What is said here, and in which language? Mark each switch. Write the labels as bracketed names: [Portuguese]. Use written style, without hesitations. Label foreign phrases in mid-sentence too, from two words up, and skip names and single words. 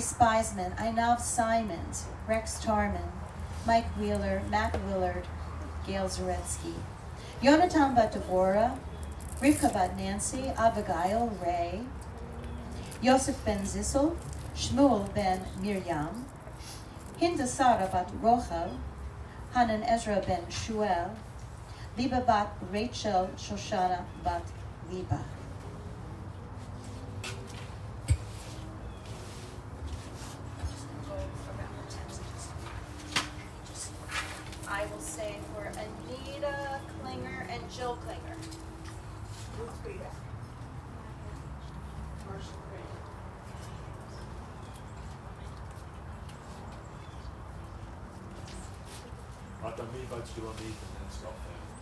[English] Spiesman, Einav Simons, Rex Tarman, Mike Wheeler, Matt Willard, Gail Zaretsky, Yonatan bat Deborah, Rivka bat Nancy, Abigail Ray, Yosef ben Zissel, Shmuel ben Miriam, Hinda Sara bat Rochel, Hanan Ezra ben Shuel, Liba bat Rachel, Shoshana bat Liba. I will say for Anita Klinger and Jill Klinger. I've done me votes to Anita and then stop there.